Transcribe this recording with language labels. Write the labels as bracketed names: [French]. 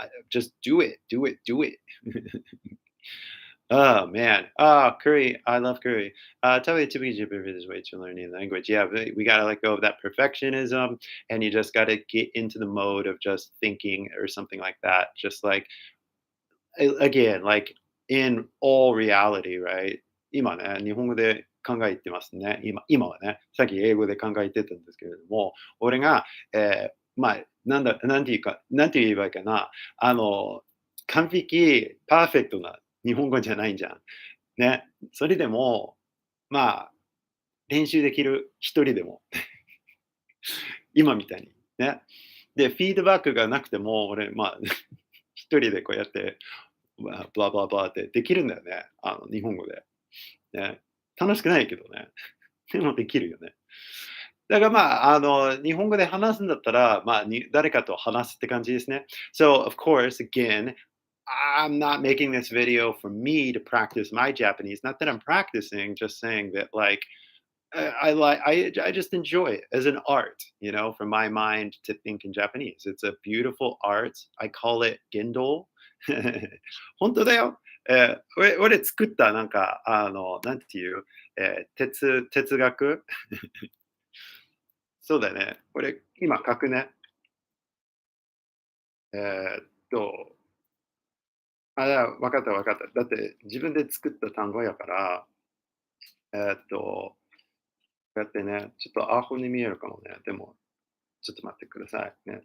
[English] Just do it, do it, do it. Oh man. Oh, curry. I love curry. Tell me to be is way to learn a language. Yeah, we gotta let go of that perfectionism, and you just gotta get into the mode of just thinking or something like that. Just like again, like in all reality, right? [Japanese] 今ね、日本語で考えてますね。今はね、さっき英語で考えてたんですけれども、俺が、まあ、なんて言えばいいかな、完璧、パーフェクトな日本語じゃないじゃん。ね。それでも、まあ、練習できる一人でも、今みたいに。ね。で、フィードバックがなくても、俺、まあ、一人でこうやってまあ、ブラブラブラってできるんだよね。日本語で。ね。楽しくないけどね。でもできるよね。だからまあ、日本語で話すんだったら、まあ、誰かと話すって感じですね。 [English] So, of course, again, I'm not making this video for me to practice my Japanese. Not that I'm practicing, just saying that like I just enjoy it as an art, for my mind to think in Japanese. It's a beautiful art. I call it Gendol. [Japanese] 本当だよ。俺作ったなんか、なんていう、哲学そうだね。俺、今書くね。えっと、わかったわかった。だって自分で作った単語やから、こうやってね、ちょっとアホに見えるかもね。でも、ちょっと待ってくださいね。